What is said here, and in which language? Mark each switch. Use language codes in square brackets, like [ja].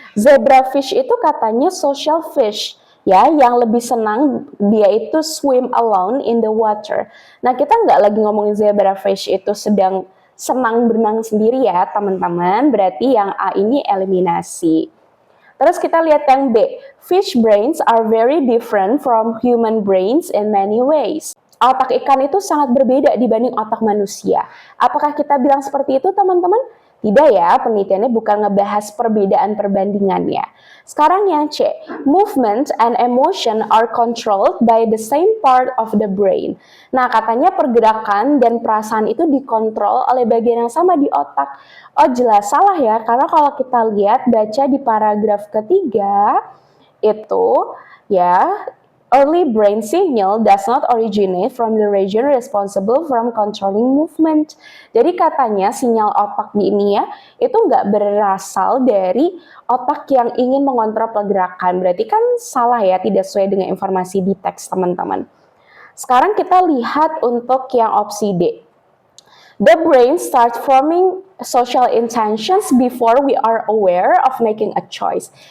[id] Zebrafish itu katanya social fish ya, yang lebih senang dia itu [en] swim alone in the water. [id] Nah kita nggak lagi ngomongin zebrafish itu sedang senang berenang sendiri ya teman-teman. Berarti yang A ini eliminasi. Terus kita lihat yang B. [en] Fish brains are very different from human brains in many ways. [id] Otak ikan itu sangat berbeda dibanding otak manusia. Apakah kita bilang seperti itu teman-teman? Tidak ya, penelitiannya bukan ngebahas perbedaan perbandingannya. Sekarang yang C, [en] movement and emotion are controlled by the same part of the brain. [id] Nah, katanya pergerakan dan perasaan itu dikontrol oleh bagian yang sama di otak. Oh, jelas salah ya, karena kalau kita lihat baca di paragraf ketiga, itu ya, [en] early brain signal does not originate from the region responsible from controlling movement. [id] Jadi katanya sinyal otak di ini ya, itu nggak berasal dari otak yang ingin mengontrol pergerakan. Berarti kan salah ya, tidak sesuai dengan informasi di teks teman-teman. Sekarang kita lihat untuk yang opsi D. [en] The brain starts forming social intentions before we are aware of making a choice.